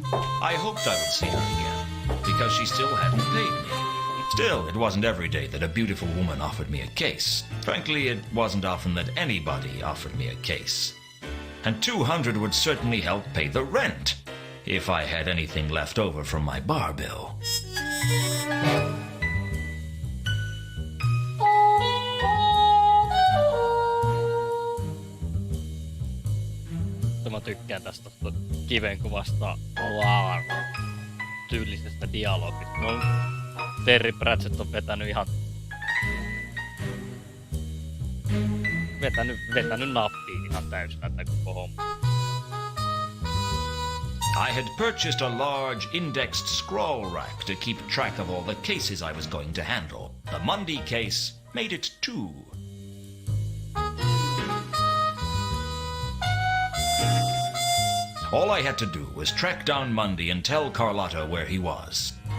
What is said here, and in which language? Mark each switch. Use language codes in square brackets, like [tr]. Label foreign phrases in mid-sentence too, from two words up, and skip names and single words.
[en] I hoped I would see her again, because she still hadn't paid me. Still, it wasn't every day that a beautiful woman offered me a case. Frankly, it wasn't often that anybody offered me a case. And 200 would certainly help pay the rent, if I had anything left over from my bar bill. [fi] Mä tykkään tästä kivenkuvasta Noir tyylisestä dialogista. No, Terry Pratchett on vetänyt ihan... Vetänyt nappiin ihan täysin näitä koko homma. [en] I had purchased a large indexed scroll rack to keep track of all the cases I was going to handle. The Mundy case made it 2. All I had to do was track down Mundy and tell Carlotta where he was.